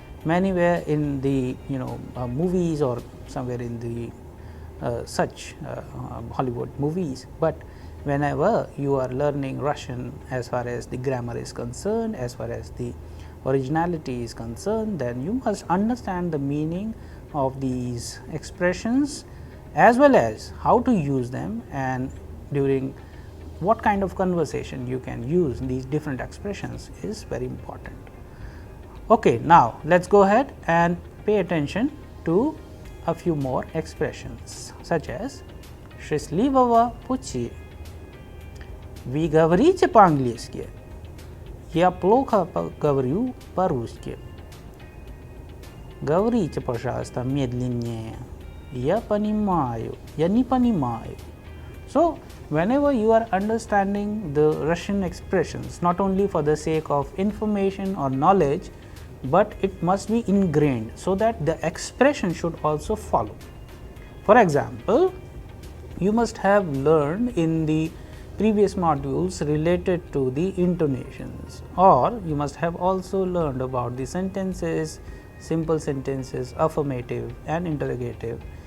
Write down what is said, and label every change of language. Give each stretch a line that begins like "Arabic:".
English: Many were in the movies or somewhere in the such Hollywood movies, but whenever you are learning Russian as far as the grammar is concerned, as far as the originality is concerned, then you must understand the meaning of these expressions as well as how to use them and during what kind of conversation you can use these different expressions is very important. Okay, now let us go ahead and pay attention to a few more expressions such as
Russian: счастливого пути. Вы говорите по-английски? Я плохо говорю по-русски. Говорите, пожалуйста, медленнее. Я понимаю. Я не понимаю.
English: So, whenever you are understanding the Russian expressions, not only for the sake of information or knowledge, but it must be ingrained so that the expression should also follow. For example, you must have learned in the previous modules related to the intonations, or you must have also learned about the sentences, simple sentences, affirmative and interrogative.